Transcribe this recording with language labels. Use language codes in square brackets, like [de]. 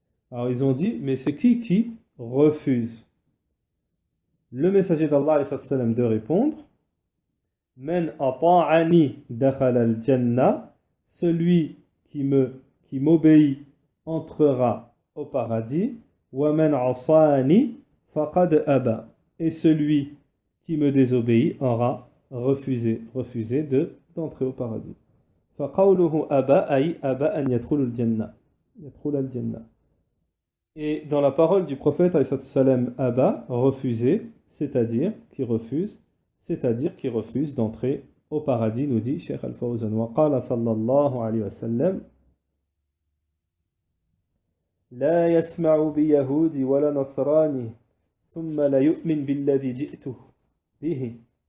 [fr] Alors ils ont dit, mais c'est qui refuse? Le messager d'Allah sallam de répondre, [ar] Man ata'ani dakhala al-jannah, [fr] celui qui m'obéit entrera au paradis. [ar] وَمَنْ عَصَانِ فَقَدْ أَبَى. [fr] Et celui qui me désobéit aura refusé d'entrer au paradis. [ar] فَقَوْلُهُ أَبَى أي أَبَى أَنْ يَدْخُلَ الْجَنَّةِ. [fr] Et dans la parole du prophète salam, Abba, refuser, c'est-à-dire qui refuse d'entrer au paradis, nous dit Cheikh Al-Fawzan. [ar] وَقَالَ صلى الله عليه وسلم لا يسمع بيهود ولا نصراني ثم لا يؤمن بالذي جئت به.